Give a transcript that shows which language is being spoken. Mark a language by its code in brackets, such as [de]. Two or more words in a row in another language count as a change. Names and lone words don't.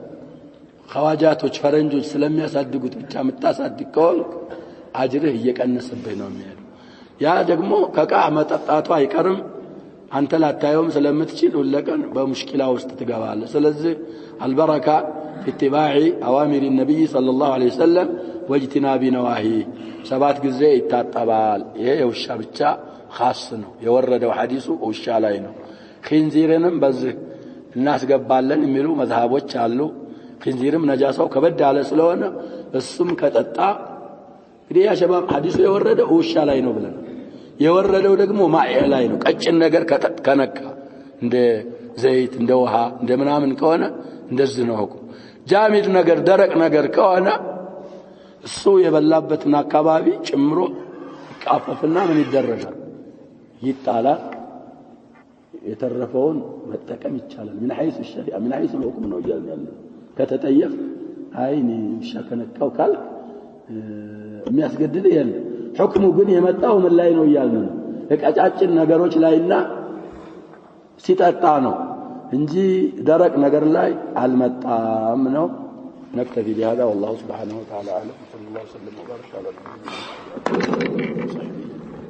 [am] ኸዋጃቶች ፈረንጆች ስለሚያሳድጉት ብቻ መታሳድግ ከሆንክ አጅርህ እየቀነሰብህ ነው የሚሄደው ያ ደግሞ ከቃህ መጠጣቱ አይቀርም አንተ ላታየውም ስለምትችል ሁለቀን በሙሽኪላ ውስጥ ትገባለህ ስለዚህ አልበረካ [ar] اتباع اوامر النبي صلى الله عليه وسلم واجتناب نواهيه [am] 7 ጊዜ ይታጠባል ይሄ የውሻ ብቻ خاص ነው የወረደው ሐዲሱ ውሻ ላይ ነው ኺንዚርንም በዚህ እናስገባለን የሚሉ መዝሃቦች አሉ ኺንዚርም ነጃሳው ከበድ ያለ ስለሆነ እሱም ከጠጣ እንግዲህ ያ ሸባብ ሐዲሱ የወረደው ውሻ ላይ ነው ብለን የወረደው ደግሞ ማዕ ላይ ነው ቀጭን ነገር ከነካ እንደ ዘይት እንደ ውሃ እንደ ምናምን ከሆነ እንደዚህ ነው ሁክም ጃሚድ ነገር ደረቅ ነገር ከሆነ እሱ የበላበትን አካባቢ ጭምሮ ይቃፈፍና ምን ይደረጋል ይጣላል የተረፈውን መጠቀም ይቻላል [ar] من حيث الشريعه من حيث الحكم [am] ነው ይላል ከተጠየፍ አይኒ ሸከነካው ካል የሚያስገድድ ይሄን ሁክሙ ግን የመጣው ምን ላይ ነው ይላል ለቀጫጭን ነገሮች ላይና ሲጣጣ ነው እንጂ ደረቅ ነገር ላይ አልመጣም ነው [ar] نكتفي بهذا والله سبحانه وتعالى اعلم صلى الله وسلم وبارك على نبينا محمد